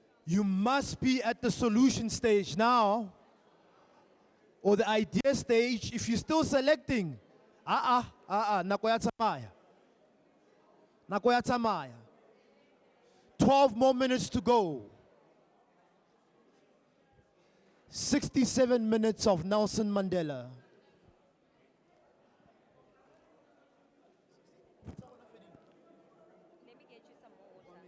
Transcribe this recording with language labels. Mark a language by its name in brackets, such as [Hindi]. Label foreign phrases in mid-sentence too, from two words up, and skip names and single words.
[English] You must be at the solution stage now, or the idea stage. If you're still selecting, [Southern Sotho] nako ya tsamaya. Nako ya tsamaya. [English] 12 more minutes to go. 67 minutes of Nelson Mandela. Let me get you some more water.